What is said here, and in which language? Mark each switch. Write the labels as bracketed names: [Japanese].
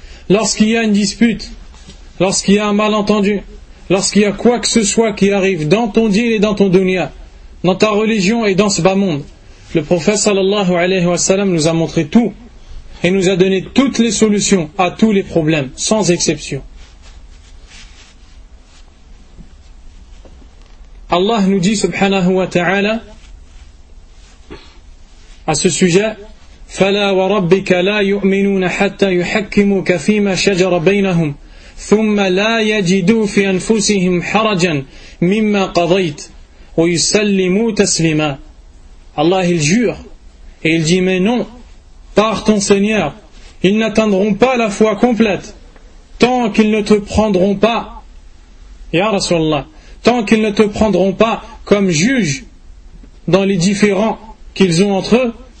[French] Lorsqu'il y a une dispute, lorsqu'il y a un malentendu, lorsqu'il y a quoi que ce soit qui arrive dans ton dîn et dans ton dunya, dans ta religion et dans ce bas monde, le prophète sallallahu alayhi wa sallam nous a montré tout et nous a donné toutes les solutions à tous les problèmes, sans exception. Allah nous dit subhanahu wa ta'ala à ce sujet, [Arabic] فَلَا وَرَبِّكَ لَا يُؤْمِنُونَ حَتَّى يُحَكِّمُكَ فِي مَا شَجَرَ بَيْنَهُمْ ثُمَّ لَا يَجِدُوا فِي أَنفُسِهِمْ حَرَجًا مِمَّا قَضَيْتْ وَيُسَلِّمُوا تَسْلِمًا. [French] Allah il jure et il dit, mais non, par ton Seigneur, ils n'atteindront pas la foi complète tant qu'ils ne te prendront pas, Ya Rasulallah, tant qu'ils ne te prendront pas comme juge dans les différends qu'ils ont entre eux,